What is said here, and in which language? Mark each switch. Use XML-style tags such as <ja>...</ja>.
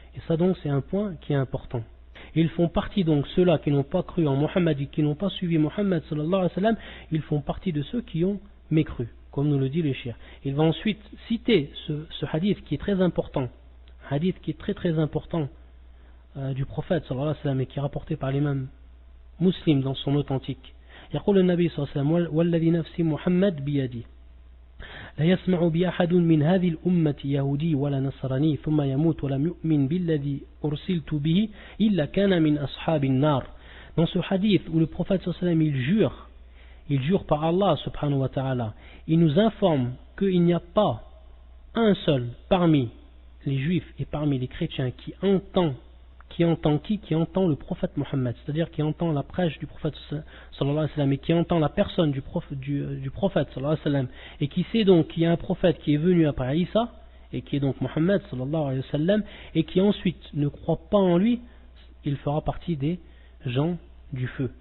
<fr>Et ça donc c'est un point qui est important. Ils font partie donc, ceux-là qui n'ont pas cru en Mohammed et qui n'ont pas suivi Mohammed sallallahu alayhi wa sallam, ils font partie de ceux qui ont mécru, comme nous le dit le shir. Il va ensuite citer ce hadith qui est très important, hadith qui est très très important du prophète sallallahu alayhi wa sallam et qui est rapporté par l'imam Muslim dans son authentique.</fr> <ar>يقول النبي صلى الله عليه وسلم والذي نفس محمد بيدي لا يسمع بأحد من هذه الأمة يهودي ولا نصراني ثم يموت ولم يؤمن بالذي أرسلت به إلا كان من أصحاب النار.</ar> <fr>Dans ce hadith où le prophète صلى الله عليه وسلم il jure par Allah subhanahu wa ta'ala, il nous informe qu'il n'y a pas un seul parmi les juifs et parmi les chrétiens qui entend le prophète Mohammed, c'est-à-dire qui entend la prêche du prophète sallallahu alayhi wa sallam et qui entend la personne du prophète sallallahu alayhi wa sallam et qui sait donc qu'il y a un prophète qui est venu après Isa et qui est donc Mohammed sallallahu alayhi wa sallam et qui ensuite ne croit pas en lui, il fera partie des gens du feu.</fr>